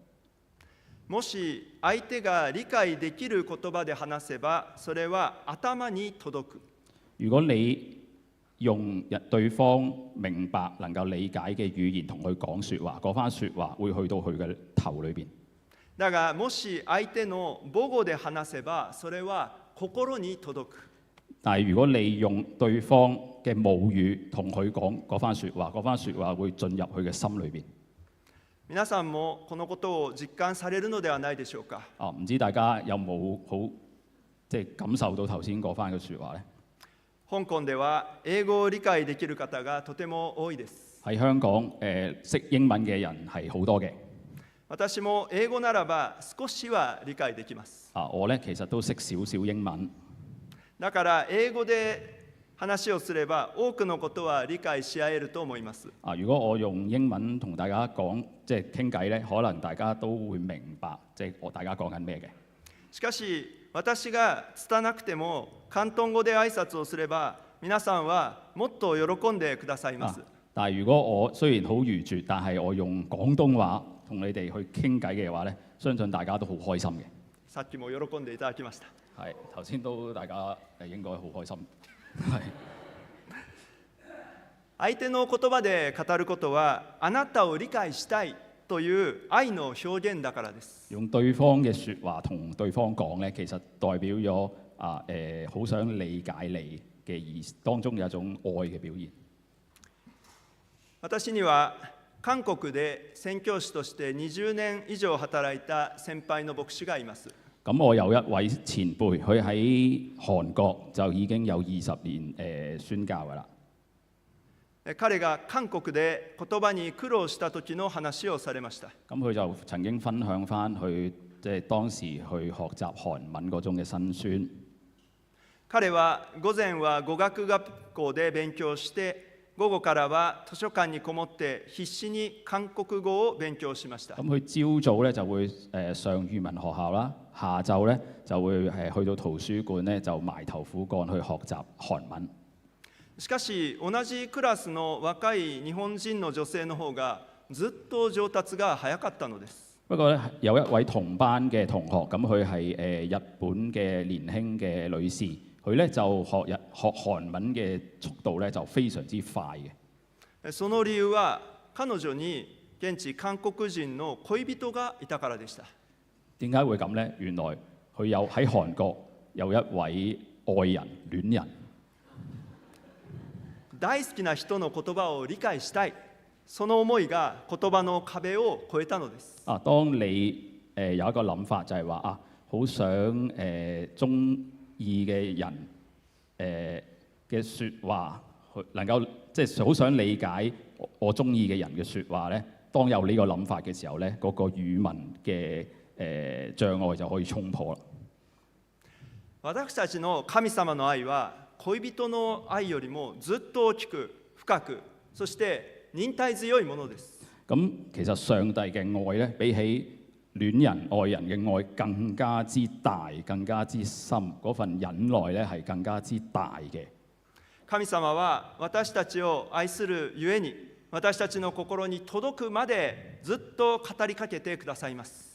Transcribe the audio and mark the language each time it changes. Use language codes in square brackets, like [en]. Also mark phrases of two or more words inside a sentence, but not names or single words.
[ja] もし相手が理解できる言葉で話せば、それは頭に届く。 [yue] 如果你用對方明白能夠理解嘅語言同佢講説話，嗰番説話會去到佢嘅頭裏邊。 [ja] だがもし相手の母語で話せば、それは心に届く。 [yue] 但係如果你用對方嘅母語同佢講嗰番説話，嗰番説話會進入佢嘅心裏邊。 [ja] 皆さんもこのことを実感されるのではないでしょうか。 [yue] 唔知大家有冇好即係感受到頭先嗰番嘅説話呢？ [ja] 香港では英語を理解できる方がとても多いです。 [yue] 喺香港識英文嘅人係好多嘅。 [ja] 私も英語ならば少しは理解できます。 [yue] 我呢其實都識少少英文。 [ja] だから英語で話をすれば多くのことは理解し合えると思います。 [yue] 如果我用英文同大家講，即係傾偈呢，可能大家都會明白，即係大家講緊咩嘅。 [ja] しかし私が拙なくても広東語で挨拶をすれば、皆さんはもっと喜んでくださいます。 [yue] 但係如果我雖然好愚拙，但係我用廣東話同你哋去傾偈嘅話呢，相信大家都好開心嘅。 [ja] さっきも喜んでいただきました。 [yue] 係頭先都大家應該好開心。係 [ja] 相手の言葉で語ることは、あなたを理解したいという愛の表現だからです。 [yue] 用對方嘅説話同對方講呢，其實代表咗好想理解你嘅意思，當中有一種愛嘅表現。 [ja] 私には韓国で宣教師として20年以上働いた先輩の牧師がいます。 [yue] 咁我有一位前輩，佢喺韓國就已經有20年宣教㗎啦。 [ja] 彼が韓國で言葉に苦労した時の話をされました。 [yue] 咁佢就曾經分享翻佢即係當時去學習韓文嗰種嘅辛酸。 [ja] 彼は午前は語學學校で勉強して、午後からは図書館にこもって必死に韓國語を勉強しました。 [yue] 咁佢朝早咧就會上語文學校啦，下晝咧就會去到圖書館咧就埋頭苦幹去學習韓文。 [ja] しかし同じクラスの若い日本人の女性の方がずっと上達が早かったのです。 [yue] 不過咧，有一位同班嘅同學，咁佢係日本嘅年輕嘅女士，佢咧就學韓文嘅速度咧就非常之快嘅。 [ja] その理由は彼女に現地韓國人の戀人がいたからでした。 [yue] 點解會咁呢？原來佢有喺韓國有一位愛人、戀人。 [ja] 大好きな人の言葉を理解したい、その思いが言葉の壁を越えたのです。 [yue] 當你有一個諗法就係話好想中意嘅人嘅説話，能夠即係好想理解我中意嘅人嘅説話咧。當有呢個諗法嘅時候咧，嗰個語文嘅障礙就可以衝破啦。 [ja] 私たちの神様の愛は恋人の愛よりもずっと大きく深く、そして忍耐強いものです。 [yue] 咁其實上帝嘅愛咧，比起戀人愛人嘅愛更加之大、更加之深，嗰份忍耐咧係更加之大嘅。 [ja] 神様は私たちを愛するゆえに、私たちの心に届くまでずっと語りかけてくださいます。